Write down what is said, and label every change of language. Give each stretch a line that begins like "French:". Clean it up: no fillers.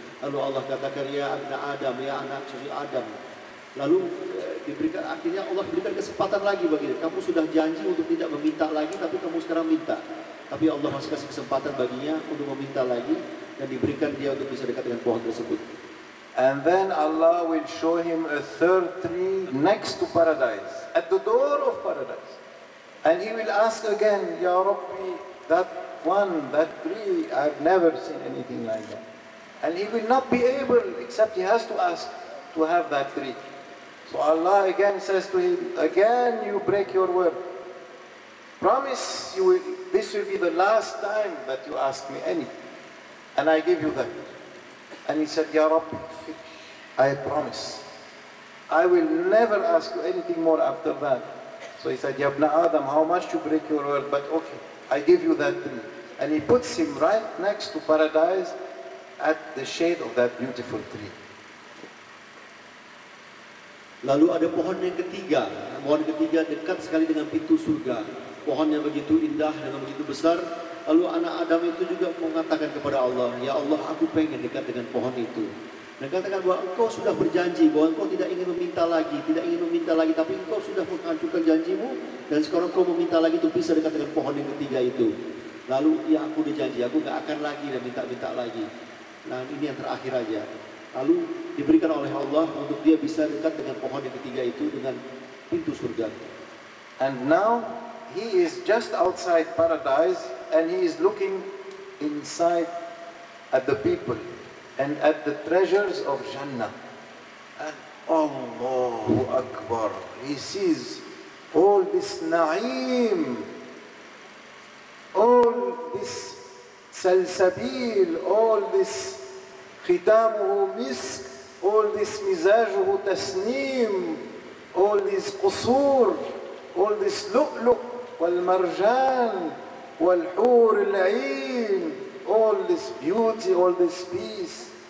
Indonesian: Lalu Allah katakan, Ya Ibn Adam, ya anak cucu Adam. Lalu akhirnya Allah berikan kesempatan lagi bagi dia. Kamu sudah janji untuk tidak meminta lagi, tapi kamu sekarang minta. Tapi Allah masih kasih kesempatan baginya untuk meminta lagi, dan diberikan dia untuk bisa dekat dengan pohon tersebut.
English: And then Allah will show him a third tree next to paradise, at the door of paradise. And he will ask again, Ya Rabbi, that tree, I've never seen anything like that. And he will not be able, except he has to ask to have that tree. So Allah again says to him, again you break your word. Promise this will be the last time that you ask me anything. And I give you that. And he said, Ya Rabbi, I promise. I will never ask you anything more after that. So he said, Ya Ibn Adam, how much you break your word? But okay, I give you that tree. And he puts him right next to paradise at the shade of that beautiful tree.
Indonesian: Lalu ada pohon yang ketiga. Pohon ketiga dekat sekali dengan pintu surga. Pohonnya begitu indah, dengan begitu besar. Lalu anak Adam itu juga mengatakan kepada Allah, Ya Allah, aku pengen dekat dengan pohon itu. Dan katakan bahwa engkau sudah berjanji bahwa engkau tidak ingin meminta lagi, tapi engkau sudah menghancurkan janjimu, dan sekarang engkau meminta lagi untuk bisa dekat dengan pohon yang ketiga itu. Lalu, ya aku dijanji, aku gak akan lagi dan minta lagi. Nah ini yang terakhir aja. Lalu diberikan oleh Allah untuk dia bisa dekat dengan pohon yang ketiga itu, dengan pintu surga.
English: And now he is just outside paradise and he is looking inside at the people. and at the treasures of Jannah. And Allahu Akbar, he sees all this na'im, all this salsabil, all this
Arabic: khitamuhu misk,
English: all this
Arabic: mizajuhu tasneem,
English: all this qusur, all this
Arabic: lu'lu' wal marjan wal hur al-ain,
English: all this beauty, all this peace.